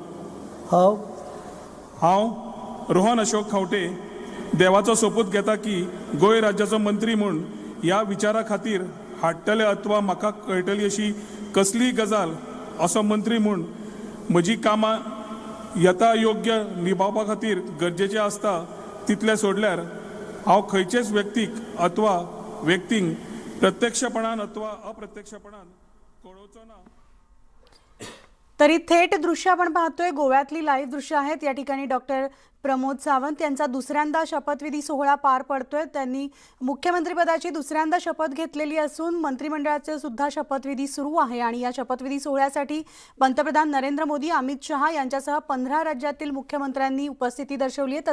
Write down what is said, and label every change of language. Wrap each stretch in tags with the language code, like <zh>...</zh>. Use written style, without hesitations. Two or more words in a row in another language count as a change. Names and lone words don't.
<kok>हांव रोहन अशोक खंवटे देवाचो सोपूत घेता की गोंय राज्याचो मंत्री म्हूण ह्या विचारा खातीर हाडटले अथवा म्हाका कळटली अशी कसली गजाल असो मंत्री म्हूण म्हजी कामां यथा योग्य निभावपा खातीर गरजेचें आसता तितलें सोडल्यार हांव खंयचेच व्यक्तीक अथवा व्यक्तींक प्रत्यक्षपणान अथवा अप्रत्यक्षपणान कळोवचो ना।</kok> <mr>तरी थेट दृश्य आपण पाहतोय, गोव्यातली लाईव्ह दृश्य आहेत। या ठिकाणी डॉक्टर प्रमोद सावंत यांचा दुसऱ्यांदा शपथविधी सोहळा पार पडतोय। त्यांनी मुख्यमंत्रीपदाची दुसऱ्यांदा शपथ घेतलेली असून मंत्रिमंडळाचे सुद्धा शपथविधी सुरू आहे आणि या शपथविधी सोहळ्यासाठी पंतप्रधान नरेंद्र मोदी, अमित शहा यांच्यासह 15 राज्यातील मुख्यमंत्र्यांनी उपस्थिती दर्शवली आहे।</mr>